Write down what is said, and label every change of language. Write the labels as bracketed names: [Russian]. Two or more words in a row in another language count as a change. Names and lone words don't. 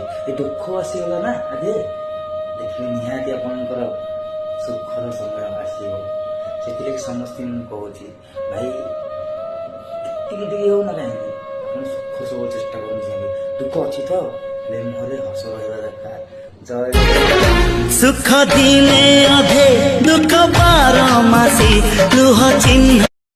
[Odia] ଏ ଦୁଃଖ ଆସିଗଲା ନା ଆଗେ, ଦେଖିବେ ନିହାତି ଆପଣଙ୍କର ସୁଖର ସମୟ ଆସିବ। ସେଥିଲାଗି ସମସ୍ତେ ମୁଁ କହୁଛି ଭାଇ ଟିକେ ଟିକେ ହଉ ନା କାହିଁକି ଆପଣ ସୁଖ ସବୁ ଚେଷ୍ଟା କରୁଛନ୍ତି। ଦୁଃଖ ଅଛି ତ ହେଲେ ମୁହଁରେ ହସ ରହିବା ଦରକାର। ଜୟ ସୁଖ ଦିନେ ଅଧେ ଦୁଖ ବାର ମାସୀ ଲୁହ ଚିହ୍ନ